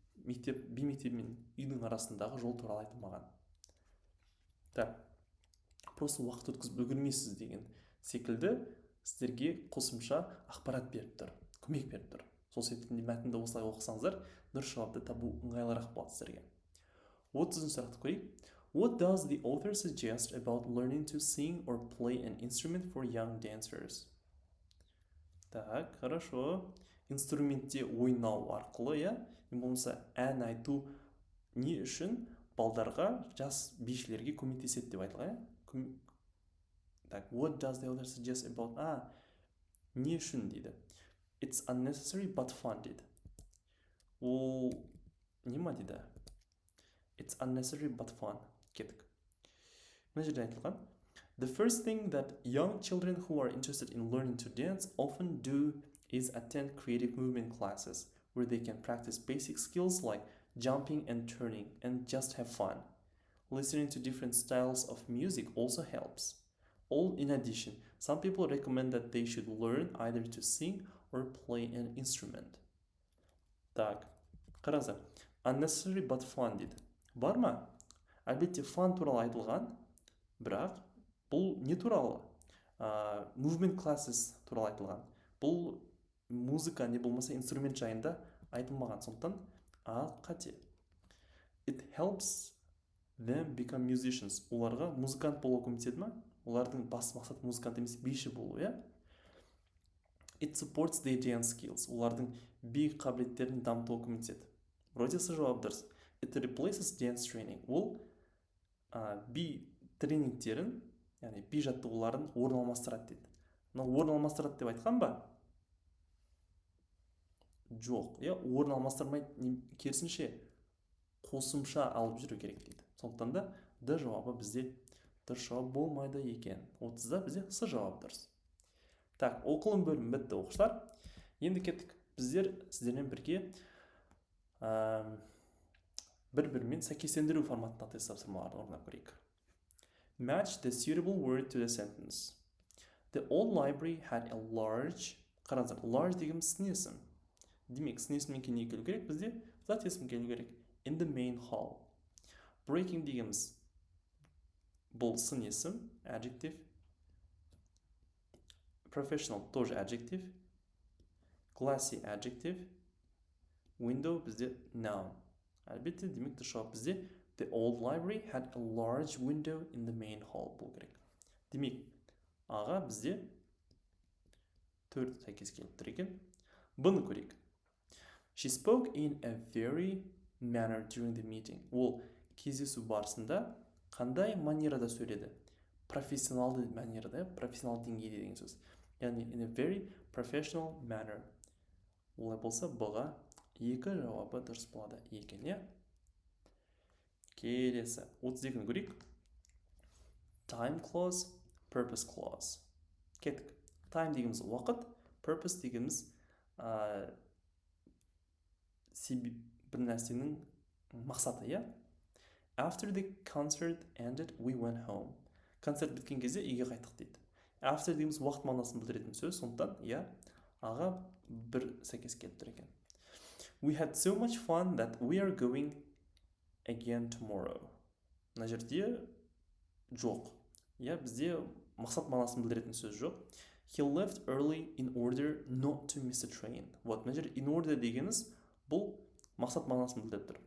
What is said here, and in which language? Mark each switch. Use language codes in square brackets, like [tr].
[kk] би мектебі мен үйдің арасындағы жол туралы айтылмаған. Так, просто уақыт өткізіп үлгермейсіз деген секілді сіздерге қосымша ақпарат беріп тұр, көмек беріп тұр. Сол себептен мәтінді осылай оқысаңыздар, дұрыс жауапты табу ыңғайлырақ болады сіздерге. 30 сұрақты көрейік. [en] What does the author suggest about learning to sing or play an instrument for young dancers? [ru] Так, хорошо. [kk] Инструментте ойнау арқылы, не болмаса ән айту не үшін балдарға, жас бишілерге көмектеседі деп айтылған, Так, [en] what does the author suggest about? [kk] Не үшін дейді. [en] It's unnecessary but fun дейді. [kk] Ол не ма дейді? [en] It's unnecessary but fun. [kk] Кеттік. Мына жерде айтылған. [en] The first thing that young children who are interested in learning to dance often do is attend creative movement classes where they can practice basic skills like jumping and turning and just have fun. Listening to different styles of music also helps. All in addition, some people recommend that they should learn either to sing or play an instrument. [kk] Так, қараңыздар. [en] Unnecessary but fun дейді. [kk] Бар ма? Әлбетте fun туралы айтылған, бірақ бұл не туралы? Movement classes туралы айтылған. Бұл музыка не болмаса инструмент жайында айтылмаған. Сондықтан қате. [en] It helps them become musicians. [kk] Оларға музыкант болу көмектеседі ма? Олардың басты мақсаты музыкант емес, биші болу, [en] It supports their dance skills. [kk] Олардың би қабілеттерін дамытуға көмектеседі. [ru] Вроде [kk] жауап дұрыс. [en] It replaces dance training. [kk] Ол би тренингтерін, яғни би жаттығуларын орын алмастырады дейді. Мынау орын алмастырады деп айтқан ба? Жоқ, орын алмастырмайды, керісінше қосымша алып жүру керек дейді. Сондықтан да Д жауабы бізде дұрыс жауап болмайды екен. 30-да бізде С жауап дұрыс. Так, оқылым бөлім бітті оқушылар. Енді кеттік. Біздер сіздермен бірге бір-бірімен сәйкестендіру форматында тест тапсырмаларын орындап көрейік. [en] Match the suitable word to the sentence. The old library had a large, қараңыздар, large [kk] деген сын есім. Демек, сын есімнен кейін не келу керек? Бізде зат есім келу керек. [en] In the main hall. [kk] Breaking дегеніміз бұл сын есім, adjective. [en] Professional тоже adjective. Classy adjective. Window бізде noun. [kk] Әлбетте, демек жауап бізде [en] The old library had a large window in the main hall [kk] болу керек. Демек, аға бізде 4 сәйкес келіп тұр екен. Бұны көрейік. [en] She spoke in a very manner during the meeting. [kk] Ол кездесу барысында қандай манерада сөйледі? Профессионалды манерада, профессионал деңгейде деген сөз. [en] Яғни in a very professional manner. [kk] Олай болса, бұға 2 жауабы дұрыс болады екен, Келесі, 32-ні көрейік. [en] Time clause, purpose clause. Кеттік. Time дегеніміз уақыт, purpose [kk] дегеніміз бір нәрсенің мақсаты, [en] After the concert ended, we went home. [kk] Концерт біткен кезде үйге қайттық дейді. After дегеніміз уақыт мағынасын білдіретін сөз, сондықтан, аға бір сәйкес келіп тұр екен. [en] We had so much fun that we are going again tomorrow. [kk] Мына жерде жоқ. Бізде мақсат мағынасын білдіретін сөз жоқ. [en] He left early in order not to miss a train. [kk] Мына жерде in order дегеніміз бұл мақсат мағынасын білдіріп тұр.